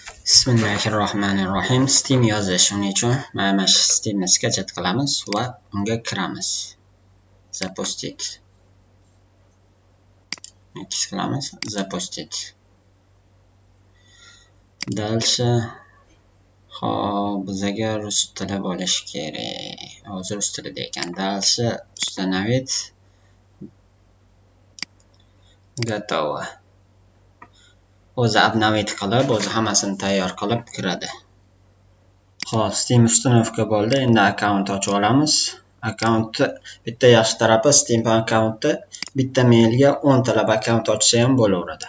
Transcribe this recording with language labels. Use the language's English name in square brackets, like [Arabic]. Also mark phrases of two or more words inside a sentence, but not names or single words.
[Uzbek] Bismillahirrohmanirrohim. Steam yozish uchun mana shu Steamni skachat qilamiz va unga kiramiz. [Russian] Запустить. X qilamiz, запустить. [Uzbek] Дальше hop bizga rus tili bo'lishi kerak. Hozir rus tilida ekan. [Russian] Дальше установить. Готово. [Uzbek] O'zi обновить qilib, o'zi hammasini tayyor qilib kiradi. Xo'p, Steam uстановка bo'ldi. Endi akkaunt ochib olamiz. Akkauntni bitta yaxshi tarafi Steam akkauntda bitta mailga 10 talab akkaunt ochsa ham bo'laveradi.